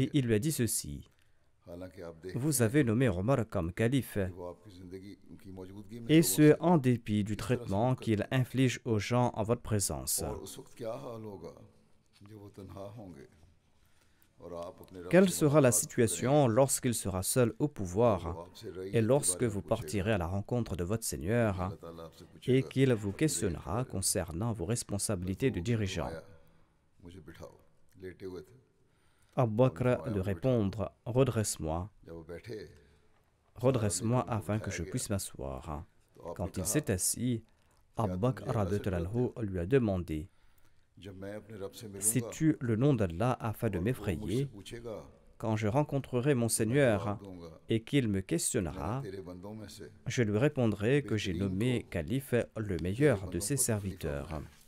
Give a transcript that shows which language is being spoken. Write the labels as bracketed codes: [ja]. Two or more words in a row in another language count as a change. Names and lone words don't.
[ur] दिया. [fr] il lui a dit ceci: [ur] حالانکہ آپ دیکھ [fr] vous avez nommé Omar comme calife, [ur] وہ آپ کی زندگی ان کی موجودگی میں [fr] et [ur] लोगों [fr] ce en dépit du traitement qu'il inflige aux gens en votre présence. [ur] سے- اور اس وقت کیا حال ہوگا جب وہ تنہا ہوں گے اور آپ اپنے رب [fr] Quelle [ur] से [fr] sera la [ur] मुलाकात [fr] situation lorsqu'il sera seul au [ur] करें, [fr] pouvoir [ur] وہ آپ سے رعی [fr] et [ur] के [fr] lorsque [ur] बारे [fr] vous [ur] میں پوچھے گا. [fr] partirez à la rencontre de votre Seigneur [ur] اللہ تعالیٰ آپ سے [fr] et [ur] पूछेगा, [fr] qu'il vous questionnera concernant vos responsabilités de dirigeant? [ur] فرمایا، مجھے بٹھاؤ۔ لیٹے ہوئے تھے [fr] Abu Bakr de répondre: redresse-moi, [ur] جب وہ بیٹھے [fr] redresse-moi afin que je puisse m'asseoir. Quand il s'est assis, Abu Bakr [ar] رضي الله عنه [fr] lui a demandé: sais-tu le nom d'Allah afin de m'effrayer? Quand je rencontrerai mon Seigneur et qu'il me questionnera, je lui répondrai que j'ai nommé calife le meilleur de ses serviteurs.